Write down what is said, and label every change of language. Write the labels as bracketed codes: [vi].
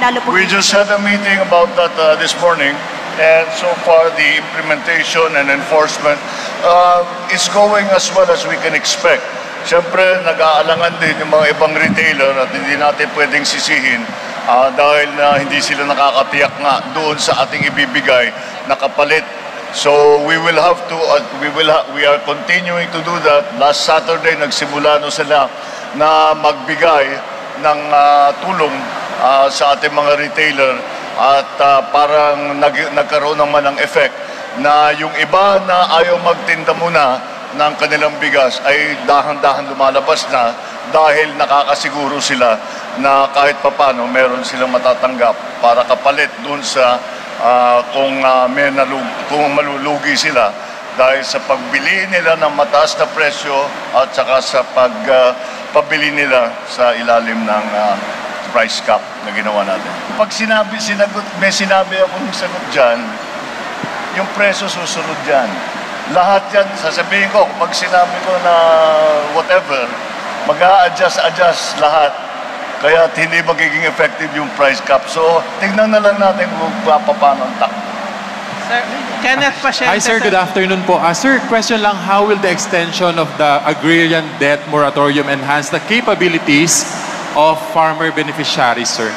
[en] We just had a meeting about that this morning, and so far the implementation and enforcement is going as well as we can expect. [tl] Siyempre, nag-aalangan din yung mga ibang retailer at hindi natin pwedeng sisihin dahil hindi sila nakakatiyak nga doon sa ating ibibigay na kapalit. [en] So we will have to, we are continuing to do that. Last Saturday, [tl] nagsimula no sila na magbigay ng tulong sa ating mga retailer at parang nagkaroon naman ng effect na yung iba na ayaw magtinda muna ng kanilang bigas ay dahan-dahan lumalabas na dahil nakakasiguro sila na kahit papano meron silang matatanggap para kapalit dun sa kung malulugi sila dahil sa pagbili nila ng mataas na presyo at saka sa pagpabili nila sa ilalim ng price cap na ginawa natin. Pag may sinabi akong sagot dyan, yung presyo susunod dyan. Lahat yan, sasabihin ko, pag sinabi ko na whatever, mag-a-adjust lahat. Kaya hindi magiging effective yung price cap. So, tignan na lang natin kung paano ang takbo. Sir, Kenneth Pasyente. [en] Hi sir, good afternoon po. Sir, question lang, how will the extension of the agrarian debt moratorium enhance the capabilities of farmer beneficiaries, sir?